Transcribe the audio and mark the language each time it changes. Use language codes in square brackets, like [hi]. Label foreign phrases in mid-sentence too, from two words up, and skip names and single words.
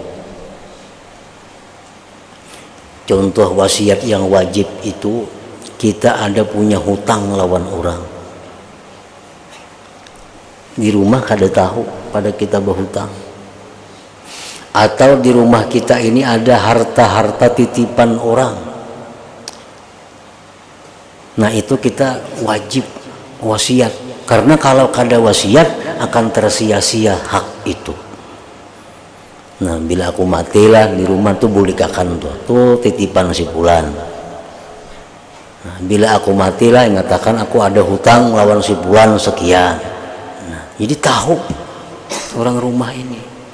[bjn] Contoh wasiat yang wajib itu, kita ada punya hutang lawan orang, di rumah kada tahu pada kita berhutang, atau di rumah kita ini ada harta-harta titipan orang. Nah itu kita wajib wasiat, karena kalau kada wasiat akan tersia-sia hak itu. Nah bila aku matilah di rumah tuh boleh kakan tuh titipan si fulan. Nah, bila aku matilah mengatakan aku ada hutang lawan si fulan sekian. Nah, jadi tahu orang rumah ini.